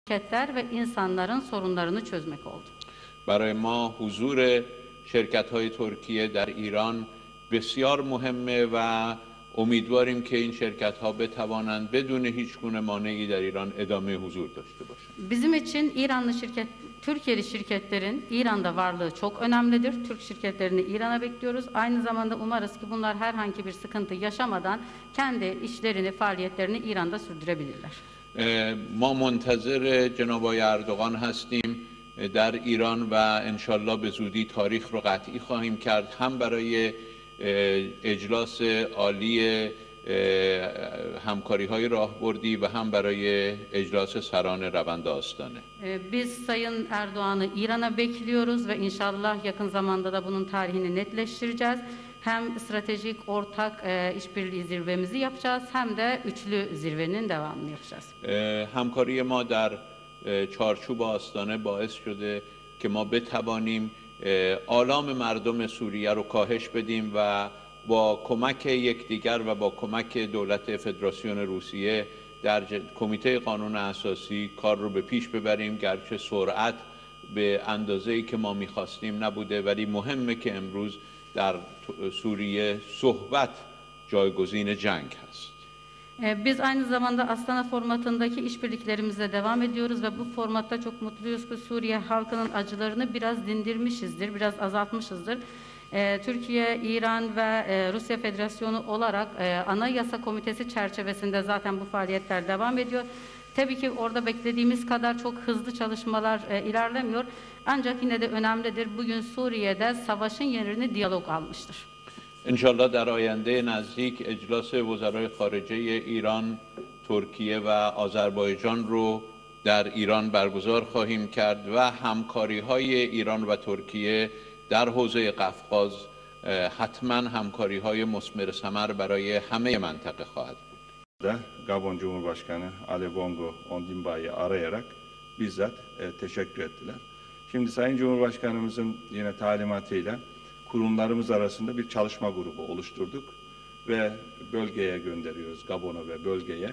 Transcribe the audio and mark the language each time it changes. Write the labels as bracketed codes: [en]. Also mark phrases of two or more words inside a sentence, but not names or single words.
[tr] şirketler ve insanların sorunlarını çözmek oldu. [fa] برای ما حضور شرکت‌های ترکیه در ایران بسیار مهمه و امیدواریم که این شرکت‌ها بتوانند بدون هیچگونه مانعی در ایران ادامه حضور داشته باشند. [tr] Bizim için Türkiye'li şirketlerin İran'da varlığı çok önemlidir. Türk şirketlerini İran'a bekliyoruz. Aynı zamanda umarız ki bunlar herhangi bir sıkıntı yaşamadan kendi işlerini, faaliyetlerini İran'da sürdürebilirler. [fa] ما منتظر جناب آقای اردوغان هستیم در ایران و انشالله به زودی تاریخ رو قطعی خواهیم کرد هم برای اجلاس عالی همکاری‌های راهبردی و هم برای اجلاس سران روند آستانه. [tr] Biz Sayın Erdoğan'ı İran'a bekliyoruz ve inşallah yakın zamanda da bunun tarihini netleştireceğiz. Hem stratejik ortak işbirliği zirvemizi yapacağız hem de üçlü zirvenin devamını yapacağız. [fa] همکاری ما در چارچوب آستانه باعث شده که ما بتوانیم آلام مردم سوریه رو کاهش بدیم و با کمک یکدیگر و با کمک دولت فدراسیون روسیه در کمیته قانون اساسی کار رو به پیش ببریم. گرچه سرعت به اندازه‌ای که ما می‌خواستیم نبوده ولی مهمه که امروز در سوریه صحبت جایگزین جنگ هست. [tr] Biz aynı zamanda Astana formatındaki işbirliklerimize devam ediyoruz ve bu formatta çok mutluyuz ki Suriye halkının acılarını biraz dindirmişizdir, biraz azaltmışızdır. Türkiye, İran ve Rusya Federasyonu olarak Anayasa Komitesi çerçevesinde zaten bu faaliyetler devam ediyor. Tabii ki orada beklediğimiz kadar çok hızlı çalışmalar ilerlemiyor. Ancak yine de önemlidir. Bugün Suriye'de savaşın yerini diyalog almıştır. [fa] انشالله در آینده نزدیک اجلاس وزرای خارجه ایران، ترکیه و آذربایجان رو در ایران برگزار خواهیم کرد و همکاری‌های ایران و ترکیه در حوزه قفقاز حتما همکاری‌های مثمر ثمر برای همه منطقه خواهد بود. [tr] Gabon Cumhurbaşkanı Ali Bongo Ondimbay'ı arayarak bizzat teşekkür ettiler. Şimdi Sayın Cumhurbaşkanımızın yine talimatıyla kurumlarımız arasında bir çalışma grubu oluşturduk ve bölgeye gönderiyoruz, Gabon'a ve bölgeye.